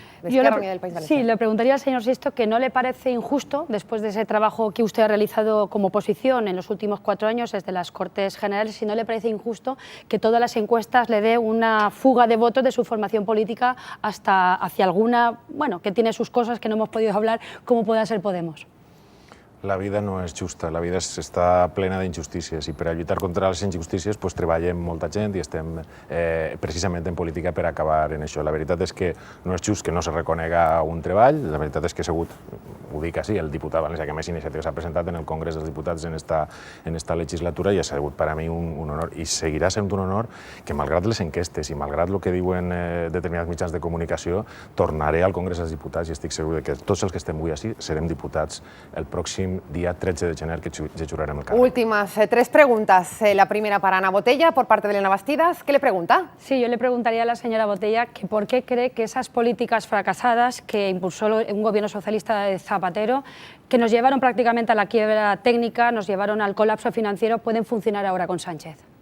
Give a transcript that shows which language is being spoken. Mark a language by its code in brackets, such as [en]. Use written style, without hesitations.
[es] Le preguntaría al señor Sisto que no le parece injusto, después de ese trabajo que usted ha realizado como oposición en los últimos 4 años desde las Cortes Generales, si no le parece injusto que todas las encuestas le dé una fuga de votos de su formación política hasta hacia alguna, bueno, que tiene sus cosas que no hemos podido hablar, como pueda ser Podemos. [ca] La vida no és justa, la vida està plena d'injustícies i per a lluitar contra les injustícies pues, treballem molta gent i estem precisament en política per acabar en això. La veritat és que no és just que no se reconega un treball, la veritat és que he sigut, ho dic així, el diputat valencià que més iniciatives ha presentat en el Congrés dels Diputats en esta legislatura i ha sigut per a mi un honor i seguirà sent un honor que malgrat les enquestes i malgrat el que diuen determinats mitjans de comunicació tornaré al Congrés dels Diputats i estic segur que tots els que estem avui així serem diputats el pròxim día 13 de enero que juraremos el cargo. [es] Últimas 3 preguntas. La primera para Ana Botella, por parte de Elena Bastidas. ¿Qué le pregunta? Sí, yo le preguntaría a la señora Botella que por qué cree que esas políticas fracasadas que impulsó un gobierno socialista de Zapatero, que nos llevaron prácticamente a la quiebra técnica, nos llevaron al colapso financiero, pueden funcionar ahora con Sánchez.